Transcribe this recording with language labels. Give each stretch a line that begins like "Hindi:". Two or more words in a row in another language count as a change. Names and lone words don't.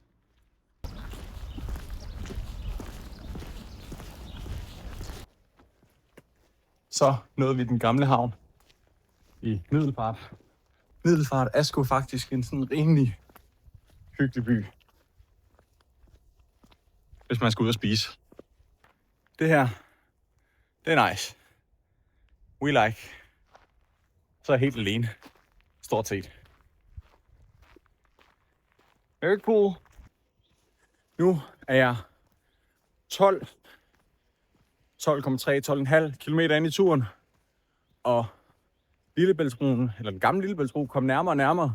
Danish: Så nåede vi den gamle havn i Middelfart. Middelfart er sgu faktisk en sådan rimelig hyggelig by, hvis man skal ud og spise. Det her, det er nice.
English: We like.
Danish: Så er jeg helt alene. Stort set.
English: Very cool.
Danish: Nu er jeg 12,5 kilometer ind i turen. Og Lillebæltsbroen, eller den gamle Lillebæltsbro, kom nærmere og nærmere.